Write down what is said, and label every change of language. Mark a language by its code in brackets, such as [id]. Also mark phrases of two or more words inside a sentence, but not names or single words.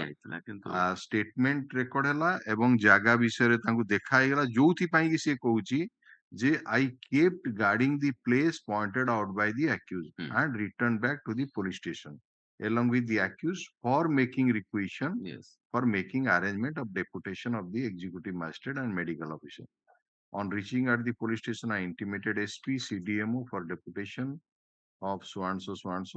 [or] ଦିଆଯାଇଥିଲା କିନ୍ତୁ [en] Statement record [or] ହେଲା ଏବଂ ଜାଗା ବିଷୟରେ ତାଙ୍କୁ ଦେଖା ହେଇଗଲା ଯୋଉଥିପାଇଁ କି ସେ କହୁଛି ଯେ [en] I kept guarding the place pointed out by the accused and returned back to the police station along with the accused for making requisition yes for making arrangement of deputation of the executive magistrate and medical officer. On reaching at the police station, I intimated SP CDMO for deputation of so and so